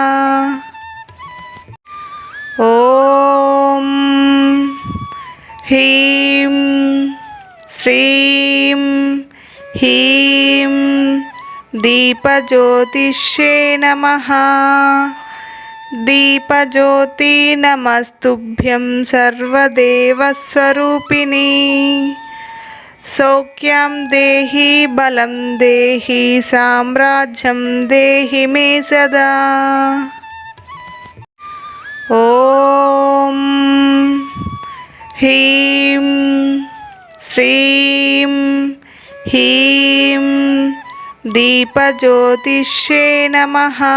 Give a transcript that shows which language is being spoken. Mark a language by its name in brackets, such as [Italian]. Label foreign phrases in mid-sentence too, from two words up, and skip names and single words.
[Sanskrit] ॐ ह्रीं श्रीं ह्रीं दीपज्योतिष्ये नमः। दीपज्योति नमस्तुभ्यं सर्वदेवस्वरूपिणी। సౌఖ్యం దేహి బలం దేహి సామ్రాజ్యం దేహి మే సదా. ఓం హ్రీం శ్రీం హ్రీం దీపజ్యోతిష్యే నమః.